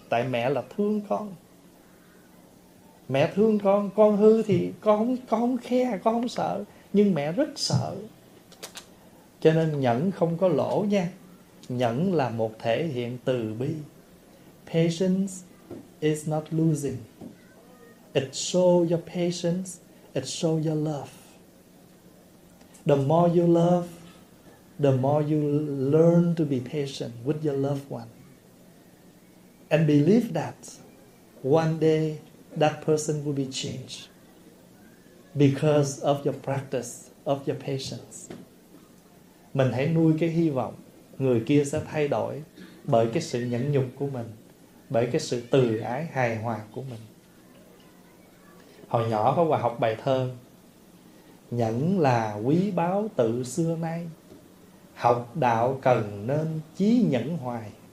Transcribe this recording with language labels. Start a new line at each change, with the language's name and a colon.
Vietnamese: Tại mẹ là thương con. Mẹ thương con hư thì con không khe, con không sợ. Nhưng mẹ rất sợ. Cho nên nhẫn không có lỗ nha. Nhẫn là một thể hiện từ bi.
English: Patience is not losing. It shows your patience, it shows your love. The more you love, the more you learn to be patient with your loved one. And believe that one day that person will be changed because of your practice, of your patience.
Vietnamese: Mình hãy nuôi cái hy vọng người kia sẽ thay đổi bởi cái sự nhẫn nhục của mình, bởi cái sự từ ái hài hòa của mình. Hồi nhỏ có bài học bài thơ: nhẫn là quý báu tự xưa nay, học đạo cần nên chí nhẫn hoài.